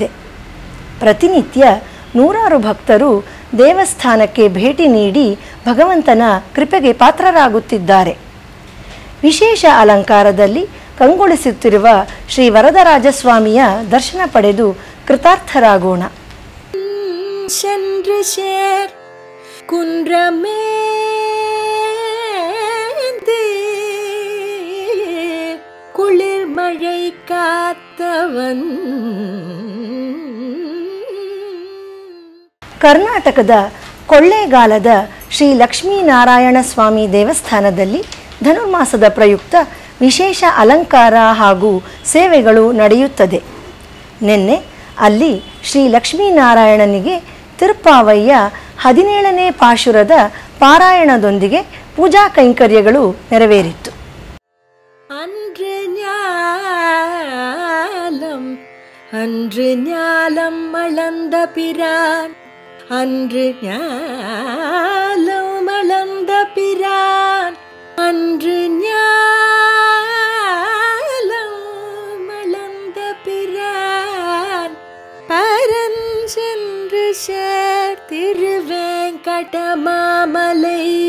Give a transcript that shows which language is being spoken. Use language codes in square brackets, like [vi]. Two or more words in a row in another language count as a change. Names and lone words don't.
[kn] ಪ್ರತಿನಿತ್ಯ ನೂರಾರು ಭಕ್ತರು ದೇವಸ್ಥಾನಕ್ಕೆ ಭೇಟಿ ನೀಡಿ ಭಗವಂತನ ಕೃಪೆಗೆ ಪಾತ್ರರಾಗುತ್ತಿದ್ದಾರೆ. ವಿಶೇಷ ಅಲಂಕಾರದಲ್ಲಿ ಕಂಗೊಳಿಸುತ್ತಿರುವ ಶ್ರೀ ವರದರಾಜಸ್ವಾಮಿಯ ದರ್ಶನ ಪಡೆದು ಕೃತಾರ್ಥರಾಗೋಣ. [ta] சென்றுசேர் குன்றமேந்தே குளிர் மழை காத்தவன். [kn] ಕರ್ನಾಟಕದ ಕೊಳ್ಳೇಗಾಲದ ಶ್ರೀ ಲಕ್ಷ್ಮೀನಾರಾಯಣ ಸ್ವಾಮಿ ದೇವಸ್ಥಾನದಲ್ಲಿ ಧನುರ್ಮಾಸದ ಪ್ರಯುಕ್ತ ವಿಶೇಷ ಅಲಂಕಾರ ಹಾಗೂ ಸೇವೆಗಳು ನಡೆಯುತ್ತದೆ. ನಿನ್ನೆ ಅಲ್ಲಿ ಶ್ರೀ ಲಕ್ಷ್ಮೀನಾರಾಯಣನಿಗೆ ತಿರುಪ್ಪಾವಯ್ಯ 17ನೇ ಪಾಶುರದ ಪಾರಾಯಣದೊಂದಿಗೆ ಪೂಜಾ ಕೈಂಕರ್ಯಗಳು ನೆರವೇರಿತ್ತು. [ta] அன்று ஞாலம் அளந்த பிரான், அன்று ஞாலம் அளந்த பிரான், அன்று ஞாலம் அளந்த பிரான் பரன் சென்று சேர் திருவேங்கடமாமலை.